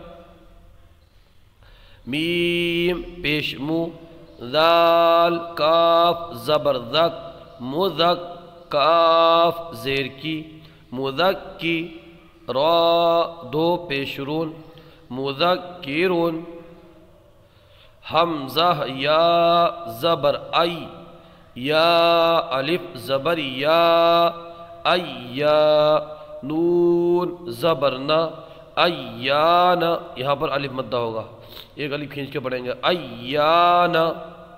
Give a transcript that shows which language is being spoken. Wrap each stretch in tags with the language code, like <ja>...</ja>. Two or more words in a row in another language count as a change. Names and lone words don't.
<ur>میم پیش مو ذال کاف زبر ذک مذک کاف زیر کی مذکی را دو پیشرون مذکرون حمزہ یا زبر ای یا الف زبر یا ای یا نون زبرنا ایان، یہاں پر الف مدہ ہوگا، ایک الف کھینچ کے پڑھیں گے ایان،</ur>